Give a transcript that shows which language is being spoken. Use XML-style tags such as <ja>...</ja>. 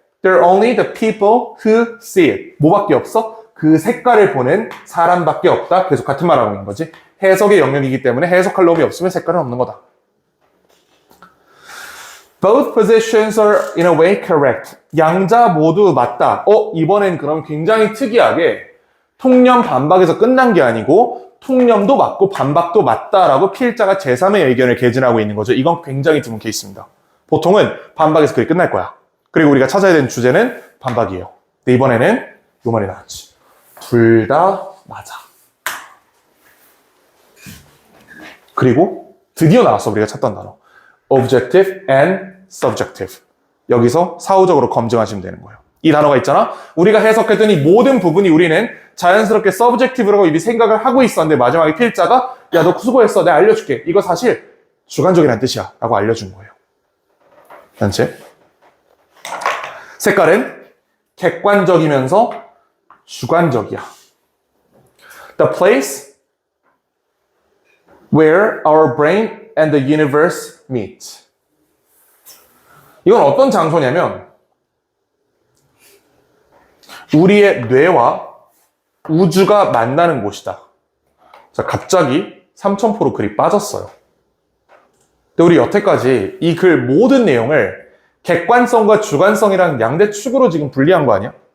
<en>There are only the people who see it.</en> <ko>뭐밖에 없어? 그 색깔을 보는 사람밖에 없다. 계속 같은 말 하고 있는 거지. 해석의 영역이기 때문에 해석할 놈이 없으면 색깔은 없는 거다.</ko> <en>Both positions are in a way correct.</en> <ko>양자 모두 맞다. 이번엔 그럼 굉장히 특이하게 통념 반박에서 끝난 게 아니고 통념도 맞고 반박도 맞다라고 필자가 제3의 의견을 개진하고 있는 거죠. 이건 굉장히 드문 케이스입니다. 보통은 반박에서 그게 끝날 거야. 그리고 우리가 찾아야 되는 주제는 반박이에요. 근데 이번에는 요 말이 나왔지. 둘 다 맞아. 그리고 드디어 나왔어. 우리가 찾던 단어.</ko> <en>Objective and subjective.</en> <ko>여기서 사후적으로 검증하시면 되는 거예요. 이 단어가 있잖아. 우리가 해석했더니 모든 부분이 우리는 자연스럽게 subjective라고 이미 생각을 하고 있었는데 마지막에 필자가 야, 너 수고했어. 내가 알려줄게. 이거 사실 주관적이라는 뜻이야. 라고 알려준 거예요. 단체. 색깔은 객관적이면서 주관적이야.</ko> <en>The place where our brain and the universe meet.</en> <ko>이건 어떤 장소냐면 우리의 뇌와 우주가 만나는 곳이다. 자, 갑자기 삼천포로 글이 빠졌어요. 근데 우리 여태까지 이 글 모든 내용을 객관성과 주관성이라는 양대 축으로 지금 분리한 거 아니야?</ko>